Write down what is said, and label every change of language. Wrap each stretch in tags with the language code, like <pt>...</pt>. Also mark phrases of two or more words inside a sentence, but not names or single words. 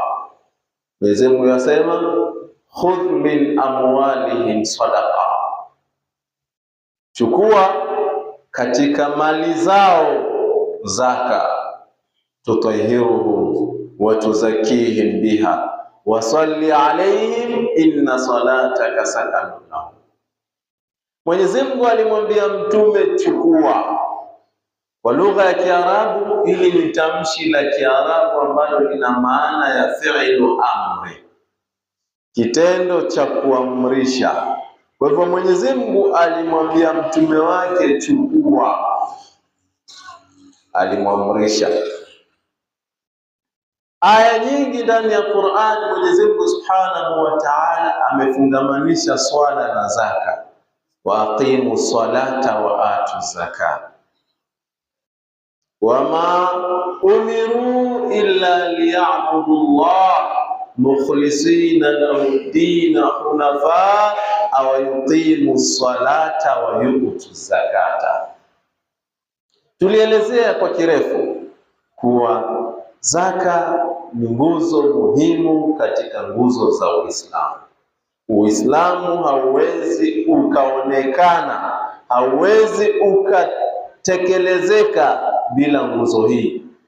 <sw>Mwenyezi Mungu yasema,</sw> <ar>خذ من أموالهم صدقة,</ar> <sw>chukua katika mali zao zaka,</sw> <ar>تطهرهم وتزكيهم بها وصل عليهم إن صلاتك سكن لهم.</ar> <sw>Mwenyezi Mungu alimwambia mtume chukua. Kwa lugha ya Kiarabu, hili ni tamshi la Kiarabu ambalo lina maana ya</sw> <ar>فعل أمر,</ar> <sw>kitendo cha kuamrisha. Kwa hivyo Mwenyezi Mungu alimwambia mtume wake chukua, alimwamrisha. Aya nyingi ndani ya Qur'an Mwenyezi Mungu</sw> <ar>سبحانه وتعالى</ar> <sw>amefungamanisha swala na zaka,</sw> <ar>وأقيموا الصلاة وآتوا الزكاة وما أمروا إلا ليعبدوا الله مخلصين له الدين حنفاء ويقيموا الصلاة ويؤتوا الزكاة.</ar> <sw>Tulielezea kwa kirefu kuwa zaka ni nguzo muhimu katika nguzo za Uislamu. Uislamu hauwezi ukaonekana, hauwezi ukatekelezeka bila nguzo hii.</sw>